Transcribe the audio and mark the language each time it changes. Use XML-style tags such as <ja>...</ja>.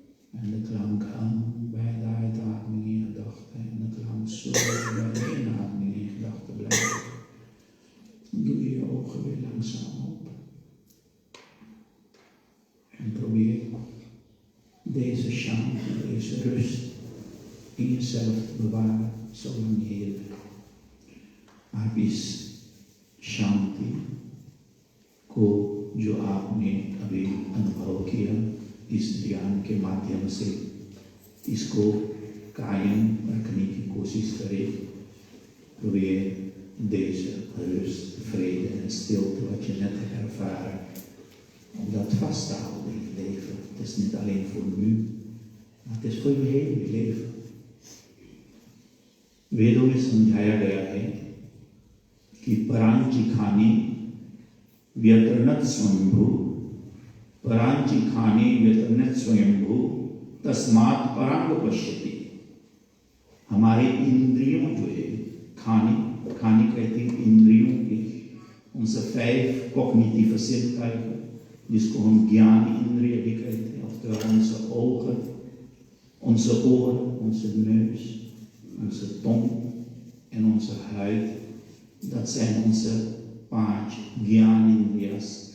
<nl>En de klank aan bij de uitademing in gedachten en de klank zo bij de inademing in gedachten blijft. Doe je ogen weer langzaam open. En probeer deze shanti, deze rust in jezelf te bewaren zolang je hier bent.</nl> <hi>आप इस शांति को जो आपने अभी अनुभव किया इस ध्यान के माध्यम से इसको कायम रखने की कोशिश करें.</hi> <nl>Probeer deze rust, vrede en stilte wat je net hebt ervaren, om dat vast te houden in je leven. Het is niet alleen voor nu, maar het is voor je hele leven.</nl> <sa>वेदों में समझाया गया है कि परांची खानी व्यतरणत स्वयंभू, परांची खानी व्यतरणत स्वयंभू तस्मात् परांग पश्यति.</sa> <hi>हमारे इंद्रियों जो है खानी कहते हैं इंद्रियों की, उनसे 5 कॉग्निटिव zintuigen, जिसको हम ज्ञान इंद्रिय भी कहते हैं.</hi> <nl>Oftewel onze ogen, onze oren, onze neus, onze tong en onze huid, dat zijn onze 5 Gyan-indriyas.</nl>